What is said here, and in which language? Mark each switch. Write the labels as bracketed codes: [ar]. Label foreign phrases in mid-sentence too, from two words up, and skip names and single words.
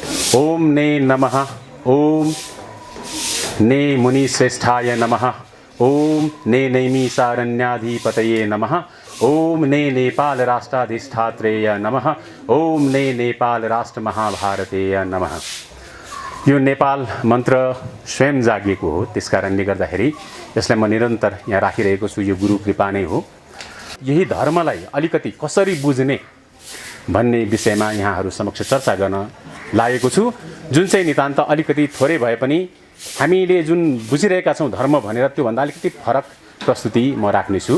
[sa] ओम ने नमः। ओम ने मुनिश्रेष्ठाय नमः। ओम ने नैमिषारण्याधिपतये नमः। ओम ने नेपाल राष्ट्राधिष्ठात्रेय नमः। ओम ने नेपाल राष्ट्र महाभारतेय नमः। [ne] यो नेपाल मन्त्र स्वयं जागिएको हो, त्यसकारणले गर्दाखेरि यसलाई म निरन्तर यहाँ राखिरहेको छु। यो गुरु कृपा नै हो। यही धर्मलाई अलिकति कसरी बुझ्ने भन्ने विषयमा यहाँहरू समक्ष चर्चा गर्न लागेको छु, जुन चाहिँ नितान्त अलिकति थोरै भए पनि हामीले जुन बुझिरहेका छौँ धर्म भनेर त्योभन्दा अलिकति फरक प्रस्तुति म राख्नेछु।